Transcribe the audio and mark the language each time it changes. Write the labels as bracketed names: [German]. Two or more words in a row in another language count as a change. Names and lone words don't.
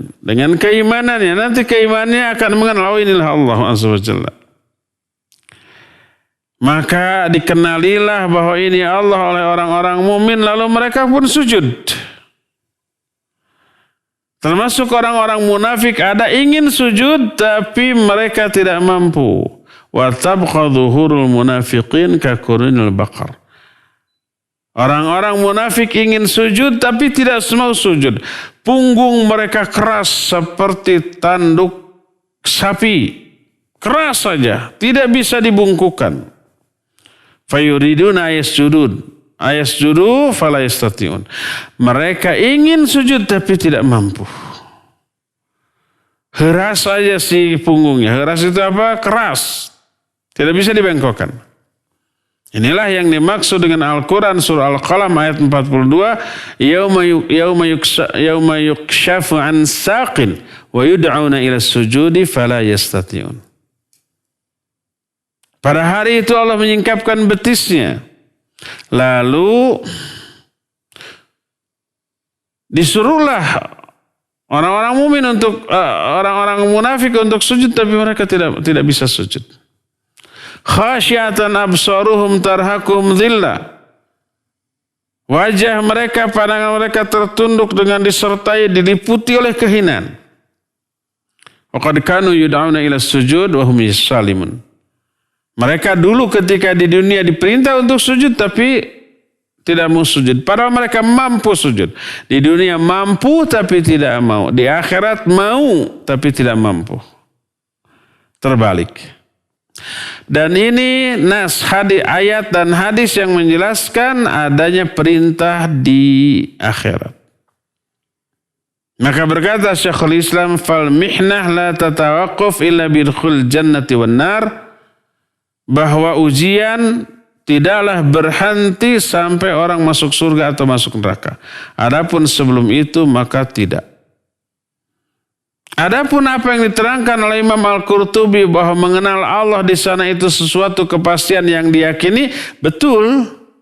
[Indonesian] Dengan keimanannya, nanti keimanannya akan mengenal, oh inilah Allah [Arabic] عز وجل. [Indonesian] Maka dikenalilah bahwa ini Allah oleh orang-orang mukmin, lalu mereka pun sujud. Termasuk orang-orang munafik, ada ingin sujud tapi mereka tidak mampu. [Arabic] وتبقى ظهور المنافقين كقرون البقر. [Indonesian] Orang-orang munafik ingin sujud tapi tidak mau sujud. Punggung mereka keras seperti tanduk sapi. Keras saja, tidak bisa dibungkukan. [Arabic] فيريدون أن يسجدوا فلا يستطيعون. [Indonesian] Mereka ingin sujud tapi tidak mampu. Keras saja si punggungnya. Keras itu apa? Keras. Tidak bisa dibengkokkan. Inilah yang dimaksud dengan Al-Quran surah Al-Qalam ayat 42. [Arabic] يوم يكشف عن ساق ويدعون إلى السجود فلا يستطيعون. [Indonesian] Pada hari itu Allah menyingkapkan betisnya. Lalu disuruhlah orang-orang mukmin untuk orang-orang munafik untuk sujud tapi mereka tidak bisa sujud. [Arabic] خاشعة أبصارهم ترهقهم ذلة. [Indonesian] Wajah mereka, pandangan mereka tertunduk dengan disertai diliputi oleh kehinaan. [Arabic] وقد كانوا يدعون إلى السجود وهم سالمون. [Indonesian] Mereka dulu ketika di dunia diperintah untuk sujud tapi tidak mau sujud. Padahal mereka mampu sujud. Di dunia mampu tapi tidak mau. Di akhirat mau tapi tidak mampu. Terbalik. Dan ini ayat dan hadis yang menjelaskan adanya perintah di akhirat. Maka berkata Syekhul Islam, [Arabic] فالمحنة لا تتوقف إلا بدخول الجنة والنار, [Indonesian] bahwa ujian tidaklah berhenti sampai orang masuk surga atau masuk neraka. Adapun sebelum itu maka tidak. Adapun apa yang diterangkan oleh Imam Al-Qurtubi bahwa mengenal Allah di sana itu sesuatu kepastian yang diyakini, betul.